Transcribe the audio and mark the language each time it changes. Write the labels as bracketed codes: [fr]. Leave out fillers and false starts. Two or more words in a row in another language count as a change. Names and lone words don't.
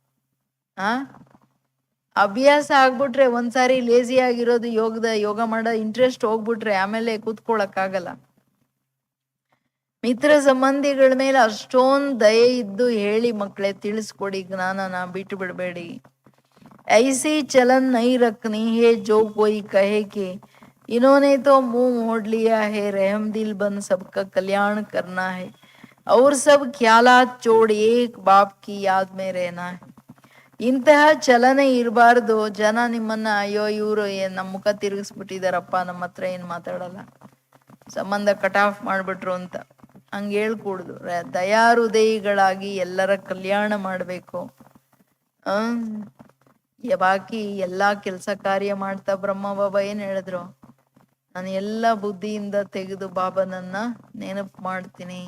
[kn] ಅಭ್ಯಾಸ ಆಗ್ಬಿಟ್ರೆ ಒಂದ್ಸಾರಿ ಲೇಸಿ ಆಗಿರೋದು, ಯೋಗ ಮಾಡೋ ಇಂಟ್ರೆಸ್ಟ್ ಹೋಗ್ಬಿಟ್ರೆ ಆಮೇಲೆ ಕೂತ್ಕೊಳಕ್ಕಾಗಲ್ಲ. ಮಿತ್ರ ಸಂಬಂಧಿಗಳ ಮೇಲೆ ಅಷ್ಟೊಂದು ದಯೆ ಇದ್ದು ಹೇಳಿ ಮಕ್ಕಳೇ ತಿಳಿಸ್ಕೊಡಿ, ಜ್ಞಾನನ ಬಿಟ್ಟು ಬಿಡಬೇಡಿ. [hi] ऐसी चलन नहीं रखनी है जो कोई कहे कि इन्होंने तो मुंह मोड़ लिया है, रहम दिल बन सबका कल्याण करना है और सब ख्यालात छोड़ एक बाप की याद में रहना है. [kn] ಇಂತಹ ಚಲನೆ ಇರಬಾರ್ದು. ಜನ ನಿಮ್ಮನ್ನ ಅಯ್ಯೋ ಇವರು ನಮ್ಮ ಮುಖ ತಿರುಗಿಸ್ಬಿಟ್ಟಿದಾರಪ್ಪ, ನಮ್ಮ ಹತ್ರ ಏನ್ ಮಾತಾಡಲ್ಲ, ಸಂಬಂಧ [en] cut off [kn] ಮಾಡ್ಬಿಟ್ರು ಅಂತ ಹಂಗೆ ಹೇಳ್ಕೂಡ್ದು. ದಯಾಹೃದಯಿಗಳಾಗಿ ಎಲ್ಲರ ಕಲ್ಯಾಣ ಮಾಡಬೇಕು. ಬಾಕಿ ಎಲ್ಲಾ ಕೆಲಸ ಕಾರ್ಯ ಮಾಡ್ತಾ ಬ್ರಹ್ಮ ಬಾಬಾ ಏನ್ ಹೇಳಿದ್ರು, ನಾನು ಎಲ್ಲ ಬುದ್ಧಿಯಿಂದ ತೆಗೆದು ಬಾಬನನ್ನ ನೆನಪು ಮಾಡ್ತೀನಿ.